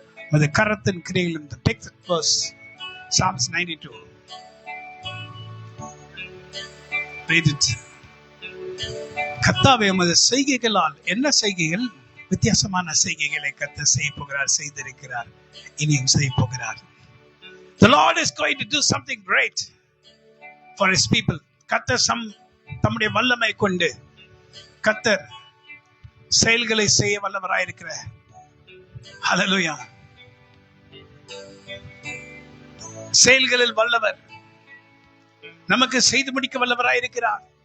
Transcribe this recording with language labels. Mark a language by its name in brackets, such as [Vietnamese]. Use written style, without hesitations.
[Tamil] உமது கரத்தின் கிரியில். [English] Take that verse, Psalms 92. Read it. [Tamil] கர்த்தாவே, உமது செய்கைகளால். என்ன செய்கைகள்? வித்தியாசமான செய்கைகளை கர்த்தர் செய்ய போகிறார், செய்திருக்கிறார், இனியும் செய்ய போகிறார். [English] The Lord is going to do something great for his people. [Tamil] கர்த்தர் தம்முடைய வல்லமை கொண்டு கர்த்தர் செயல்களை செய்ய வல்லவராயிருக்கிறார். ஹல்லேலூயா. செயல்களில் வல்லவர், நமக்கு செய்து முடிக்க வல்லவராயிருக்கிறார்.